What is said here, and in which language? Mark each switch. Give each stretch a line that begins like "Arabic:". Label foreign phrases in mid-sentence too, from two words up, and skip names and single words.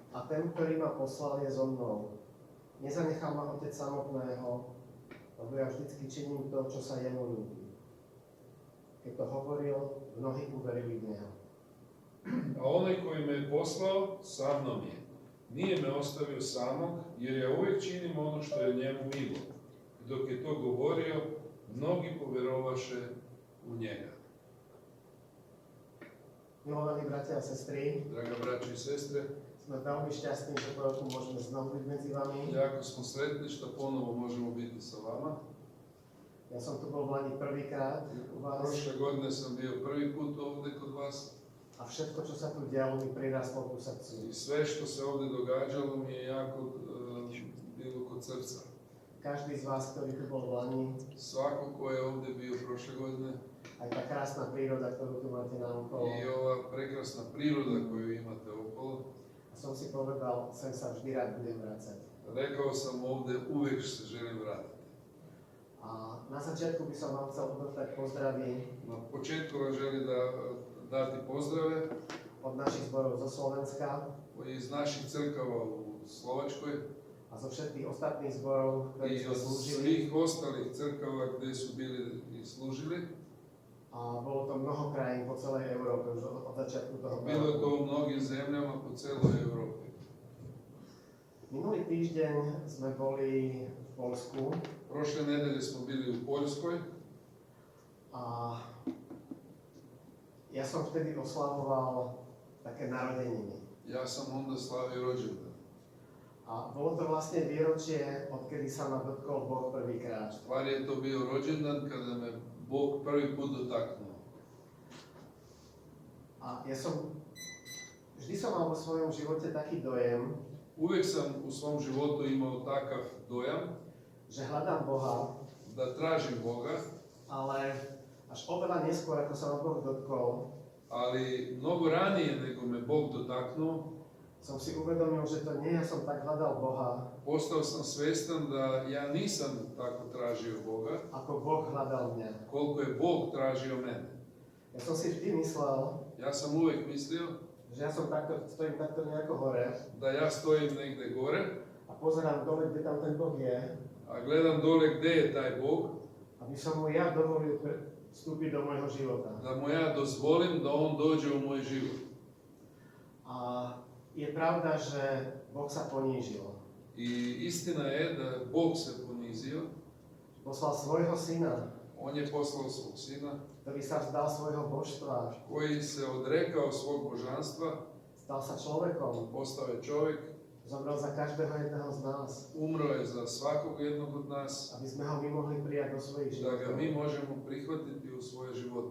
Slovak: ten, ktorý ma poslal, je so mnou. Nezanechal ma Otec samotného, lebo ja vždycky činím to, čo sa jemu ľúbi. Keď to hovoril, mnohí uverili v neho.
Serbian: A onaj koji me je poslao, sa mnom je. Nije me ostavio samog, jer ja uvijek činim ono što je njemu milo. I dok je to govorio, mnogi povjerovaše u njega.
Slovak: Milovaní bratia a sestry,
Serbian: Draga braći i sestre,
Slovak: sme veľmi šťastní, že po roku môžeme znovu byť medzi vami.
Serbian: jako smo sretni što ponovo možemo biti sa vama.
Slovak: Ja som tu bol v Lani prvýkrát u vás
Serbian: Prošle godine sam bio prvi put ovdje kod vas
Slovak: a všetko, čo sa tu dialo, mi prirastlo ku srdcu.
Serbian: i sve što se ovdje događalo mi je jako bilo kod srca.
Slovak: Každý z vás, ktorý tu bol v Lani,
Serbian: Svako ko je ovdje bio prošle godine
Slovak: aj tá krásna príroda, ktorú tu máte na okolo.
Serbian: i ova prekrasna priroda koju imate okolo,
Slovak: A som si povedal, sem sa vždy rád budem vrácať.
Serbian: rekao sam ovdje uvijek se želim vratiti.
Slovak: A na začiatku by som vám chcel odovzdať pozdravy
Serbian: Na početku vam želim dati pozdrave
Slovak: od našich zborov zo Slovenska
Serbian: iz naših crkava u Slovačkoj
Slovak: a zo všetkých ostatných zborov, ktorí
Serbian: i
Slovak: sme od slúžili.
Serbian: svih ostalih crkava gdje su bili i služili.
Slovak: A bolo to mnoho krajín po celej Európe už od začiatku toho
Serbian: Bilo je to
Slovak: roku.
Serbian: u mnogim zemljama po celoj Europi.
Slovak: Minulý týždeň sme boli v Poľsku
Serbian: Prošle nedelje smo bili u Poljskoj
Slovak: a ja som vtedy oslavoval také narodeniny.
Serbian: ja sam onda slavio rođendan.
Slovak: A bolo to vlastne výročie, odkedy sa ma dotkol Boh prvýkrát.
Serbian: Stvar je to bio rođendan kada me Bog prvi put dotaknuo.
Slovak: A vždy som mal vo svojom živote taký dojem,
Serbian: Uvijek sam u svom životu imao takav dojam
Slovak: že hľadám Boha,
Serbian: da tražim Boga,
Slovak: ale až oveľa neskôr, ako sa ma Boh dotkol,
Serbian: ali mnogo ranije nego me Bog dotaknuo,
Slovak: som si uvedomil, že to nie ja som tak hľadal Boha,
Serbian: postao sam svjestan da ja nisam tako tražio Boga,
Slovak: ako Boh hľadal mňa.
Serbian: koliko je Bog tražio mene.
Slovak: Ja som si vždy myslel,
Serbian: Ja sam uvijek mislio
Slovak: že ja stojím takto nejako hore
Serbian: da ja stojim negdje gore,
Slovak: a pozerám dole, kde tam ten Boh je,
Serbian: a gledam dole gdje je taj Bog,
Slovak: aby som mu ja dovolil vstúpiť do môjho života.
Serbian: da mu ja dozvolim da on dođe u moj život.
Slovak: A je pravda, že Boh sa ponížil.
Serbian: I istina je da Bog se ponizio,
Slovak: Poslal svojho syna,
Serbian: on je poslao svog sina,
Slovak: ktorý sa vzdal svojho božstva,
Serbian: koji se odrekao svog božanstva,
Slovak: stal sa človekom,
Serbian: postao je čovjek,
Slovak: zomrel za každého jedného z nás,
Serbian: umro je za svakog jednog od nas,
Slovak: aby sme ho my mohli prijať do svojich
Serbian: da ga
Slovak: životov.
Serbian: mi možemo prihvatiti u svoje živote.